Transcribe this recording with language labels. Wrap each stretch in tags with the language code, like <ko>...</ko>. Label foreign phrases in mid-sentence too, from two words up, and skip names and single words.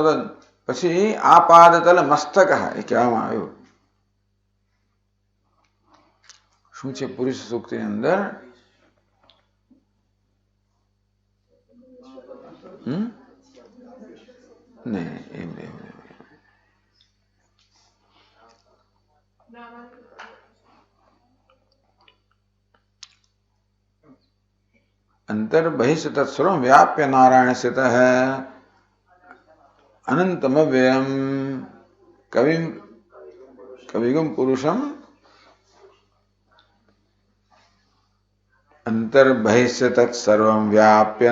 <gu>પછી આ પાદ તલ મસ્તક એ કહેવામાં આવ્યું. શું છે પુરુષ સૂક્તિની અંદર? નહીં, એમ નહીં.</gu> <sa>अंतर बहिष्ठ तत्सर्वं व्याप्य नारायण स्थित है अनंतमव्ययम कविगुम पुरुषम अंतर बहिष्ठ तत्सर्वं व्याप्य</sa>